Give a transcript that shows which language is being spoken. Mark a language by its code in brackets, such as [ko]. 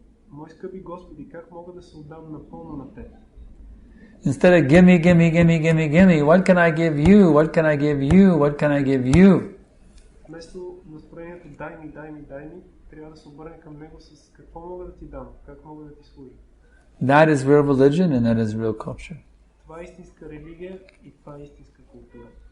[bg] Мой скъпи Господи, как мога да се отдам напълно на Теб? [en] Instead of give me, what can I give you? What can I give you? What can I give you? [bg] Вместо настроението дай ми, трябва да се обърне към Него с какво мога да ти дам, как мога да ти служа. [en] That is real religion and that is real culture. [bg] Това е истинска религия и това е истинска култура.